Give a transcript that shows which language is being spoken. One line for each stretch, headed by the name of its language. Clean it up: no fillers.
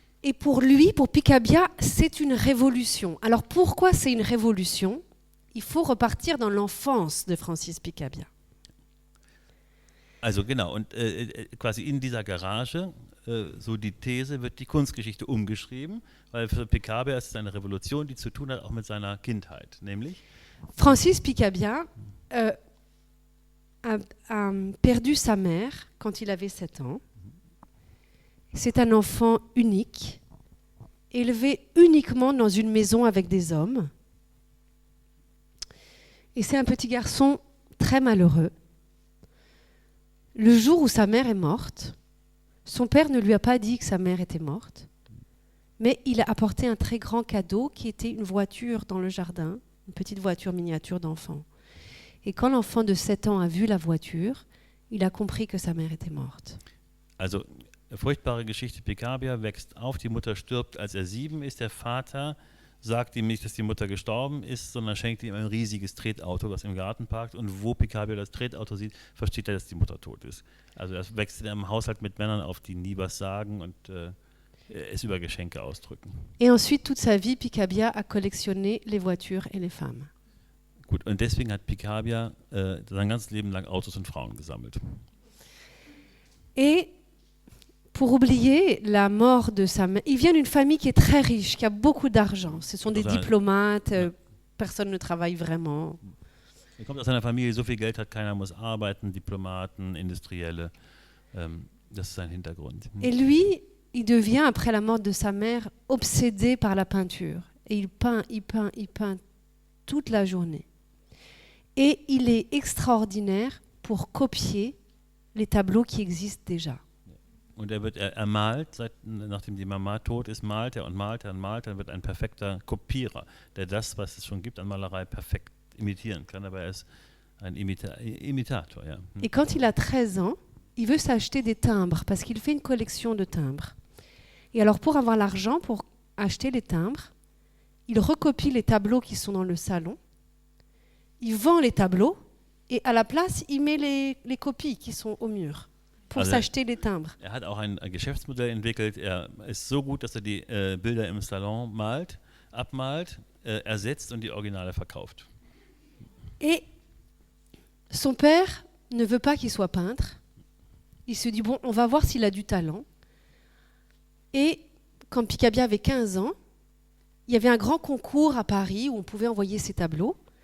French: Et pour lui, pour Picabia, c'est une révolution. Alors pourquoi c'est une révolution? Il faut repartir dans l'enfance de Francis Picabia.
German: Also genau, und quasi in dieser Garage, so die These, wird die Kunstgeschichte umgeschrieben, weil für Picabia ist es eine Revolution, die zu tun hat auch mit seiner Kindheit, nämlich
French: Francis Picabia a perdu sa mère quand il avait 7 ans. C'est un enfant unique, élevé uniquement dans une maison avec des hommes. Et c'est un petit garçon très malheureux. Le jour où sa mère est morte, son père ne lui a pas dit que sa mère était morte, mais il a apporté un très grand cadeau qui était une voiture dans le jardin, une petite voiture miniature d'enfant. Et quand l'enfant de 7 ans a vu la voiture, il a compris que sa mère était morte.
German: Also, furchtbare Geschichte, Picabia wächst auf, die Mutter stirbt, als er 7 ist. Der Vater sagt ihm nicht, dass die Mutter gestorben ist, sondern schenkt ihm ein riesiges Tretauto, das im Garten parkt. Und wo Picabia das Tretauto sieht, versteht er, dass die Mutter tot ist. Also er wächst in einem Haushalt mit Männern auf, die nie was sagen und es über Geschenke ausdrücken.
French: Et ensuite, toute sa vie, Picabia a collectionné les voitures et les femmes.
German: Gut, und deswegen hat Picabia sein ganzes Leben lang Autos und Frauen gesammelt.
French: Et pour oublier la mort de sa mère, il vient d'une famille qui est très riche, qui a beaucoup d'argent. Ce sont des diplomates, personne ne travaille vraiment.
German: Er kommt aus einer Familie, die so viel Geld hat, keiner muss arbeiten, Diplomaten, Industrielle. Das ist sein Hintergrund.
French: Et lui, il devient, après la mort de sa mère, obsédé par la peinture. Et il peint toute la journée. Et il est extraordinaire pour copier les tableaux qui existent déjà.
German: Und er malt, nachdem die Mama tot ist, malt er und malt er und malt er, dann wird ein perfekter Kopierer, der das, was es schon gibt an Malerei, perfekt imitieren kann, aber er ist ein Imitator. Ja.
French: Et quand il a 13 ans, il veut s'acheter des timbres, parce qu'il fait une collection de timbres. Et alors pour avoir l'argent pour acheter les timbres, il recopie les tableaux qui sont dans le salon, il vend les tableaux, et à la place, il met les copies qui sont au mur. Pour s'acheter les timbres.
German: Er hat auch ein Geschäftsmodell entwickelt. Er ist so gut, dass er die Bilder im Salon abmalt, ersetzt und die Originale verkauft.
French: Et son père ne veut pas qu'il soit peintre. Il se dit, bon, on va voir s'il a du talent. Et quand Picabia avait 15 ans, il y avait un grand concours à Paris où on pouvait envoyer ses tableaux.